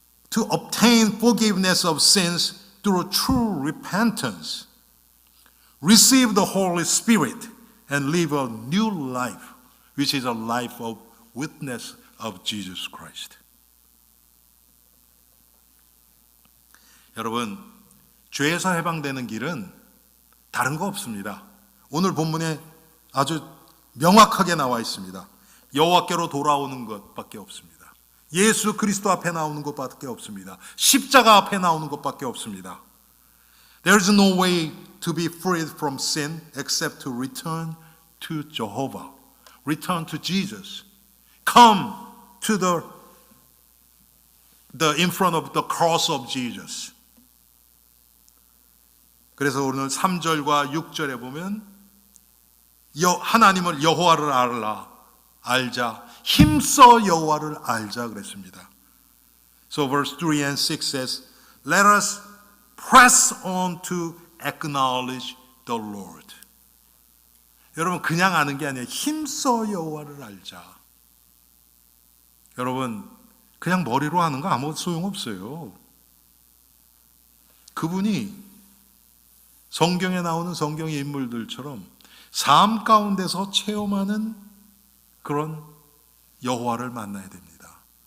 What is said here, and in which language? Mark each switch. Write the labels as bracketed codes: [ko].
[en] to obtain forgiveness of sins through true repentance, receive the Holy Spirit, and live a new life, which is a life of witness of Jesus Christ. [ko] 여러분, 죄에서 해방되는 길은 다른 거 없습니다. 오늘 본문에 아주 명확하게 나와 있습니다. 여호와께로 돌아오는 것밖에 없습니다. 예수 그리스도 앞에 나오는 것밖에 없습니다. 십자가 앞에 나오는 것밖에 없습니다. [en] There is no way to be freed from sin except to return to Jehovah. Return to Jesus. Come to the in front of the cross of Jesus. [ko] 그래서 오늘 3절과 6절에 보면 하나님을 여호와를 알자. 힘써 여호와를 알자 그랬습니다. [en] So verse 3 and 6 says, Let us press on to acknowledge the Lord. [ko] 여러분 그냥 아는 게 아니에요. 힘써 여호와를 알자. 여러분 그냥 머리로 하는 거 아무 소용없어요. 그분이 성경에 나오는 성경의 인물들처럼 삶 가운데서 체험하는 그런 여호와를 만나야 됩니다.